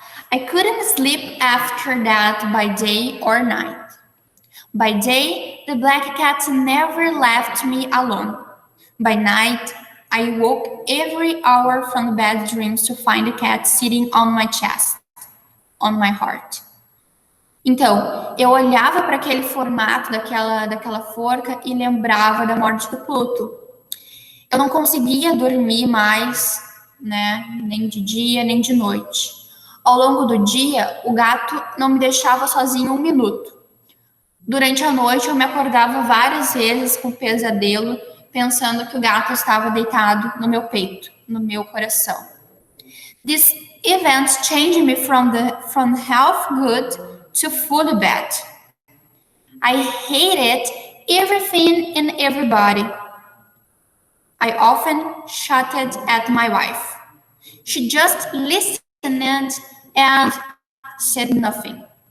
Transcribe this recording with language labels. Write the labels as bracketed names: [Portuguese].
[English] I couldn't sleep after that by day or night. By day, the black cat never left me alone. By night, I woke every hour from bad dreams to find the cat sitting on my chest, on my heart. [Portuguese] Então, eu olhava para aquele formato daquela forca e lembrava da morte do Pluto. Eu não conseguia dormir mais, né? Nem de dia, nem de noite. Ao longo do dia, o gato não me deixava sozinho um minuto. Durante a noite, eu me acordava várias vezes com pesadelo, pensando que o gato estava deitado no meu peito, no meu coração. [English] This event changed me from half good to full bad. I hated everything and everybody. I often shouted at my wife. She just listened and said nothing.